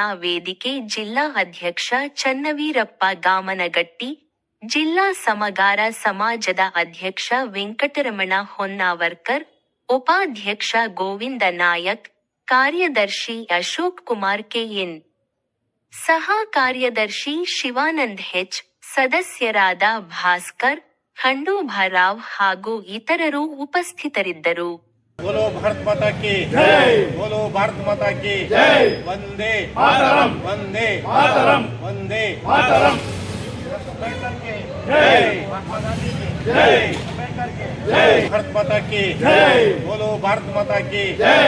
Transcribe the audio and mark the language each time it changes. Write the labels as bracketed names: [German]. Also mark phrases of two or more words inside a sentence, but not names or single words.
[Kannada] ವೇದಿಕೆ ಜಿಲ್ಲಾ ಅಧ್ಯಕ್ಷ ಚನ್ನವೀರಪ್ಪ ಗಾಮನಗಟ್ಟಿ, ಜಿಲ್ಲಾ ಸಮಗಾರ ಸಮಾಜದ ಅಧ್ಯಕ್ಷ ವೆಂಕಟರಮಣ ಹೊನ್ನಾವರ್ಕರ್, ಉಪಾಧ್ಯಕ್ಷ ಗೋವಿಂದ ನಾಯಕ್, ಕಾರ್ಯದರ್ಶಿ ಅಶೋಕ್ ಕುಮಾರ್ ಕೆ.ಎನ್., ಸಹ ಕಾರ್ಯದರ್ಶಿ ಶಿವಾನಂದ್ ಹೆಚ್, ಸದಸ್ಯರಾದ ಭಾಸ್ಕರ್, ಖಂಡೂಭಾರಾವ್ ಹಾಗೂ ಇತರರು ಉಪಸ್ಥಿತರಿದ್ದರು. [Hindi] बोलो भारत माता की जय. बोलो भारत माता की जय. वंदे मातरम. वंदे मातरम. वंदे मातरम. जय. जय. जय भारत माता की जय. बोलो भारत माता की जय.